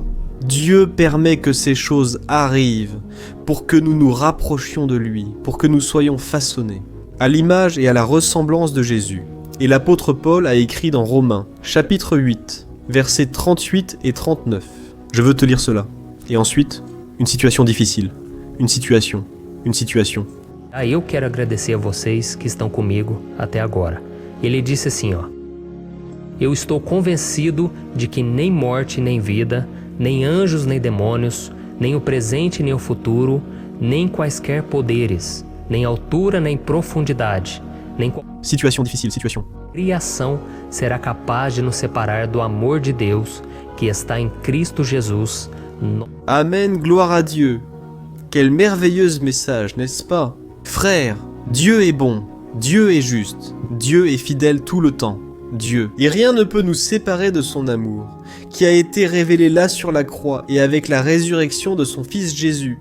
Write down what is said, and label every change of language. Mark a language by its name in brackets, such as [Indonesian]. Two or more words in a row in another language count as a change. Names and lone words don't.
[French] Dieu permet que ces choses arrivent pour que nous nous rapprochions de lui, pour que nous soyons façonnés à l'image et à la ressemblance de Jésus. Et l'apôtre Paul a écrit dans Romains, chapitre 8, versets 38 et 39. Je veux te lire cela. Et ensuite, une situation difficile. Une situation. [Portuguese] Eu quero agradecer a vocês que estão comigo até agora. Ele disse assim, ó. Eu estou convencido de que nem morte nem vida, nem anjos nem demônios, nem o presente nem o futuro, nem quaisquer poderes, nem altura nem profundidade, nem [French] situation difficile. [Portuguese] criação será capaz de nos separar do amor de Deus que está em Cristo Jesus. [French] Amen, gloire à Dieu. Quel merveilleux message, n'est-ce pas? Frères, Dieu est bon, Dieu est juste, Dieu est fidèle tout le temps. Dieu. Et rien ne peut nous séparer de son amour, qui a été révélé là sur la croix et avec la résurrection de son Fils Jésus.